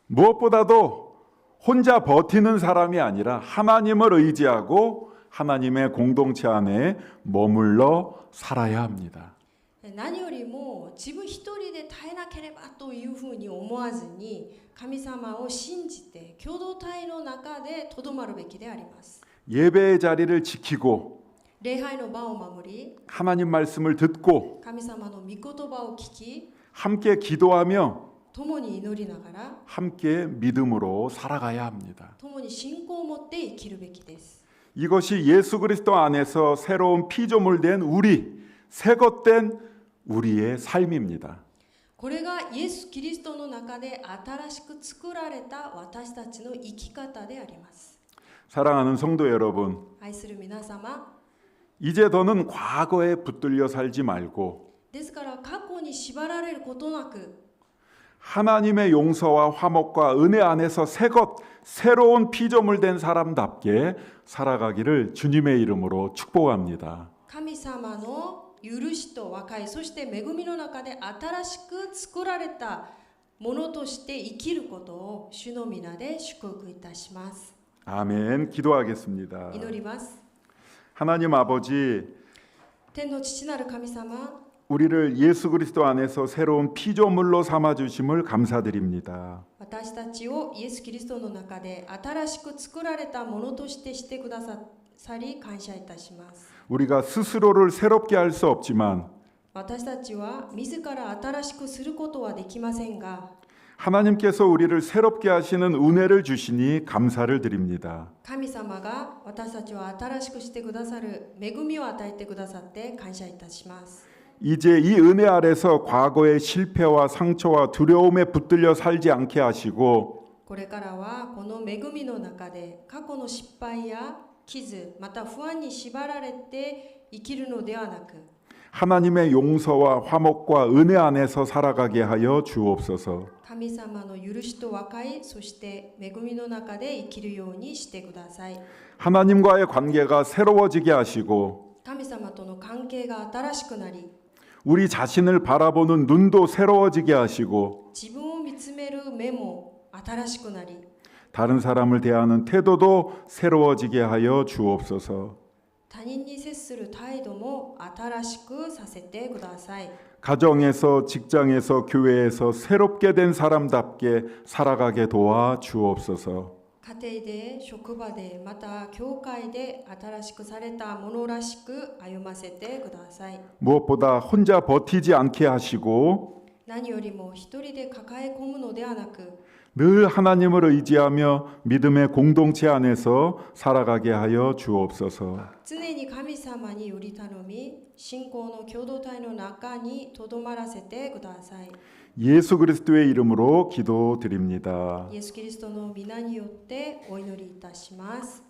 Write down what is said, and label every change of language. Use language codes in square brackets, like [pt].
[ko] 무엇보다도 혼자 버티는 사람이 아니라 하나님을 의지하고 하나님의 공동체 안에 머물러 살아야 합니다. [ja] 何よりも自分一人で耐えなければというふうに思わずに神様を信じて共同体の中でとどまるべきであります。 [ko] 예배의 자리를 지키고 [ja] 礼拝の場を守り [ko] 하나님 말씀을 듣고 [ja] 神様の御言葉を聞き [ko] 함께 기도하며 [ja] 共に祈りながら [ko] 함께 믿음으로 살아가야 합니다. [ja] 共に信仰を持って生きるべきです。 [ko] 이것이 예수 그리스도 안에서 새로운 피조물된 우리, 새것된 우리의 삶입니다. [ja] これがイエス・キリストの中で新しく作られた私たちの生き方であります。 [ko] 사랑하는 성도 여러분, [ja] 愛する皆様、 [ko] 이제 더는 과거에 붙들려 살지 말고 [ja] ですから過去に縛られることなく [ko] 하나님의 용서와 화목과 은혜 안에서 새것, 새로운 피조물된 사람답게 살아가기를 주님의 이름으로 축복합니다. [ja] 神様の許しと和解、そして恵みの中で新しく作られたものとして生きることを主の皆で祝福いたします。 [ko] 아멘. 기도하겠습니다. [ja] 祈ります。 [ko] 하나님 아버지, [ja] 天の父なる神様、 [ko] 우리를 예수 그리스도 안에서 새로운 피조물로 삼아 주심을 감사드립니다. [ja] 私たちをイエス・キリストの中で新しく作られたものとしてくださり感謝いたします。 [ko] 우리가 스스로를 새롭게 할 수 없지만 [ja] 私たちは自ら新しくすることはできませんが、 [ko] 하나님께서 우리를 새롭게 하시는 은혜를 주시니 감사를 드립니다. [ja] 神様が私たちを新しくしてくださる恵みを与えてくださって感謝いたします。 [ko] 이제 이 은혜 아래서 과거의 실패와 상처와 두려움에 붙들려 살지 않게 하시고 [ja] これからはこの恵みの中で過去の失敗や傷、また不安に縛られて生きるのではなく、 [ko] 하나님의 용서와 화목과 은혜 안에서 살아가게 하여 주옵소서. [ja] 神様の許しと和解、そして恵みの中で生きるようにしてください。 [ko] 하나님과의 관계가 새로워지게 하시고 [ja] 神様との関係が新しくなり、 [ko] 우리 자신을 바라보는 눈도 새로워지게 하시고 [ja] 自分を見つめる目も新しくなり、 [ko] 다른 사람을 대하는 태도도 새로워지게 하여 주옵소서. [ja] 他人に接する態度も新しくさせてください。 [ko] 가정에서, 직장에서, 교회에서 새롭게 된 사람답게 살아가게 도와 주옵소서. [ja] 家庭で、職場で、また教会で新しくされたものらしく歩ませてください。 [ko] 무엇보다 혼자 버티지 않게 하시고 [ja] 何よりも一人で抱え込むのではなく、 [ko] 늘 하나님을 의지하며 믿음의 공동체 안에서 살아가게 하여 주옵소서. [ja] 常に神様により頼み、信仰の共同体の中にとどまらせてください。 [ko] 예수 그리스도의 이름으로 기도드립니다. [ja] イエス・キリストの皆によってお祈りいたします。